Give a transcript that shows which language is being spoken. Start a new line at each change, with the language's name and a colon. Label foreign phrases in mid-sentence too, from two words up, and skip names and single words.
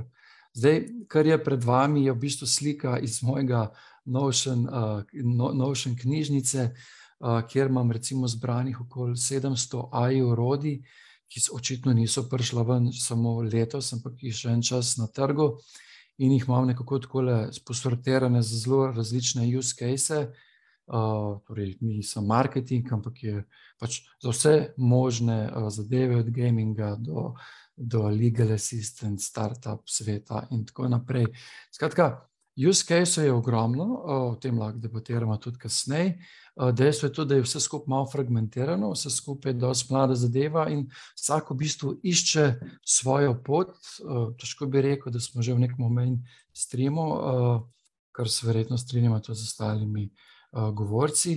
Slovenian: Zdaj, kar je pred vami, je v bistvu slika iz mojega Notion knjižnice, kjer imam recimo zbranih okoli 700 AI orodij, ki očitno niso prišla ven samo letos, ampak jih še en čas na trgu, in jih imam nekako takole posortirane za zelo različne
English: use case.
Slovenian: Torej, ni samo marketing, ampak je pač za vse možne zadeve, od gaminga do
English: legal assistant,
Slovenian: startup sveta in tako naprej. Skratka,
English: use case
Slovenian: je ogromno, o tem lahko debatiramo tudi kasneje. Dejstvo je tudi, da je vse skupaj malo fragmentirano, vse skupaj je dosti mlada zadeva in vsak v bistvu išče svojo pot. Težko bi rekel, da smo že v nekem mainstreamu, kar se verjetno strinjamo tudi z ostalimi govorci.